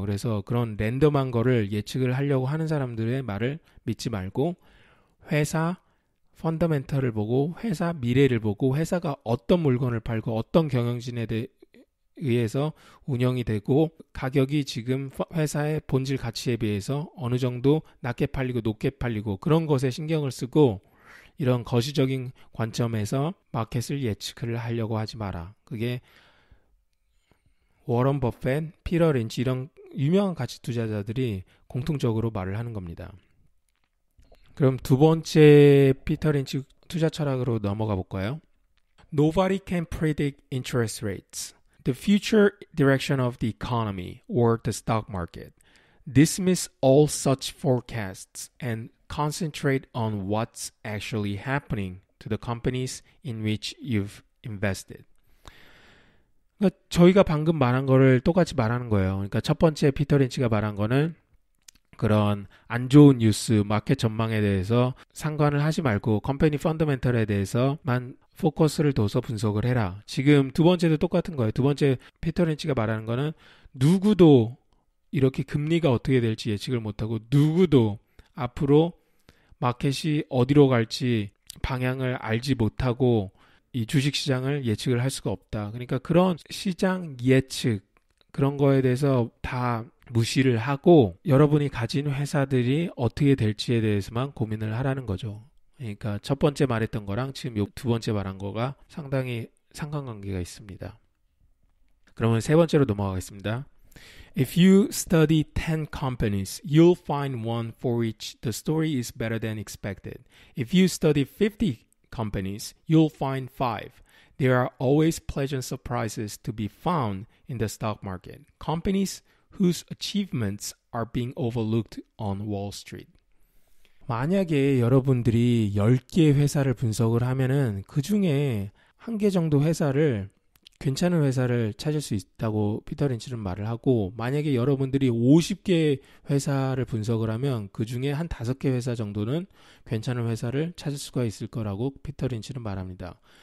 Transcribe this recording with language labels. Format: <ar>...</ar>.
<ko>그래서 그런 랜덤한 거를 예측을 하려고 하는 사람들의 말을 믿지 말고, 회사 펀더멘털을 보고, 회사 미래를 보고, 회사가 어떤 물건을 팔고 어떤 경영진에 의해서 운영이 되고, 가격이 지금 회사의 본질 가치에 비해서 어느 정도 낮게 팔리고 높게 팔리고, 그런 것에 신경을 쓰고, 이런 거시적인 관점에서 마켓을 예측을 하려고 하지 마라. 그게 워런 버핏, 피터 린치 이런 유명한 가치 투자자들이 공통적으로 말을 하는 겁니다. 그럼 두 번째 피터 린치 투자 철학으로 넘어가 볼까요?</ko> <en>Nobody can predict interest rates, the future direction of the economy, or the stock market. Dismiss all such forecasts and concentrate on what's actually happening to the companies in which you've invested.</en> <ko>그러니까 저희가 방금 말한 거를 똑같이 말하는 거예요. 그러니까 첫 번째 피터 린치가 말한 거는 그런 안 좋은 뉴스, 마켓 전망에 대해서 상관을 하지 말고 컴퍼니 펀더멘털에 대해서만 포커스를 둬서 분석을 해라. 지금 두 번째도 똑같은 거예요. 두 번째 피터 린치가 말하는 거는 누구도 이렇게 금리가 어떻게 될지 예측을 못하고, 누구도 앞으로 마켓이 어디로 갈지 방향을 알지 못하고 이 주식시장을 예측을 할 수가 없다. 그러니까 그런 시장 예측, 그런 거에 대해서 다 무시를 하고 여러분이 가진 회사들이 어떻게 될지에 대해서만 고민을 하라는 거죠. 그러니까 첫 번째 말했던 거랑 지금 두 번째 말한 거가 상당히 상관관계가 있습니다. 그러면 세 번째로 넘어가겠습니다.</ko> <en>If you study 10 companies, you'll find one for which the story is better than expected. If you study 50 companies, you'll find 5. There are always pleasant surprises to be found in the stock market. Companies whose achievements are being overlooked on Wall Street.</en> <ko>만약에 여러분들이 10개의 회사를 분석을 하면은 그 중에 1개 정도 회사를, 괜찮은 회사를 찾을 수 있다고 피터 린치는 말을 하고, 만약에 여러분들이 50개 회사를 분석을 하면 그 중에 한 5개 회사 정도는 괜찮은 회사를 찾을 수가 있을 거라고 피터 린치는 말합니다.</ko>